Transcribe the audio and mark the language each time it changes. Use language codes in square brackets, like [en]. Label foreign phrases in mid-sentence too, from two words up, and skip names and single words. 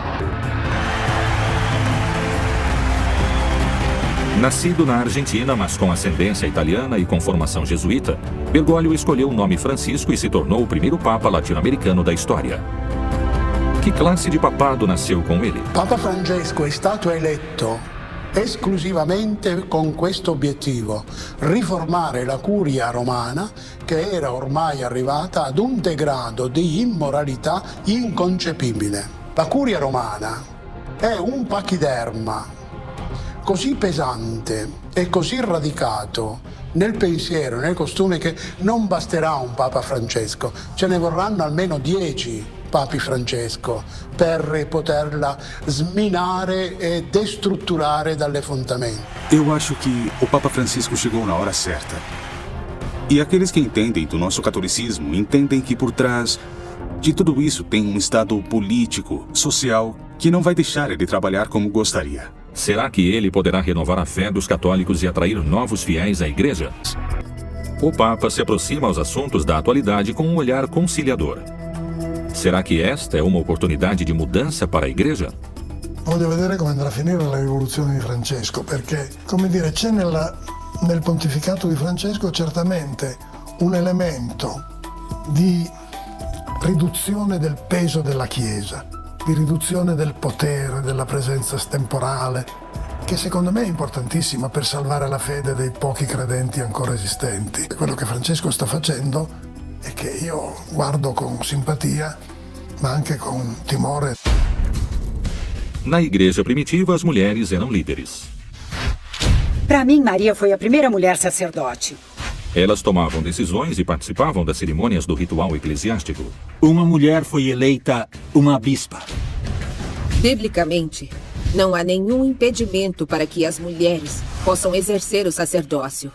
[pt] Nascido na Argentina, mas com ascendência italiana e com formação jesuíta, Bergoglio escolheu o nome Francisco e se tornou o primeiro papa latino-americano da história. Que classe de papado nasceu com ele? [it] Papa Francesco è stato eletto esclusivamente con questo obiettivo: riformare la curia romana, che era ormai arrivata ad un degrado di immoralità inconcepibile. La curia romana è un pachiderma così pesante e così radicato nel pensiero, nel costume, che non basterà un Papa Francesco, ce ne vorranno almeno 10 Papi Francesco per poterla sminare e destrutturare dalle fondamenta. [pt] Eu acho que o Papa Francisco chegou na hora certa. E aqueles que entendem do nosso catolicismo entendem que por trás de tudo isso tem um estado político, social, que não vai deixar ele trabalhar como gostaria. Será que ele poderá renovar a fé dos católicos e atrair novos fiéis à igreja? O Papa se aproxima aos assuntos da atualidade com um olhar conciliador. Será que esta é uma oportunidade de mudança para a igreja? [it] Voglio vedere come andrà a finire la rivoluzione di Francesco, perché, come dire, c'è nel pontificato di Francesco certamente un elemento di riduzione del peso della Chiesa, di riduzione del potere, della presenza temporale, che secondo me è importantissima per salvare la fede dei pochi credenti ancora esistenti. Quello che Francesco sta facendo e che io guardo con simpatia, ma anche con timore. [pt] Na igreja primitiva, as mulheres eram líderes. Para mim, Maria foi a primeira mulher sacerdote. Elas tomavam decisões e participavam das cerimônias do ritual eclesiástico. Uma mulher foi eleita uma bispa. Biblicamente, não há nenhum impedimento para que as mulheres possam exercer o sacerdócio.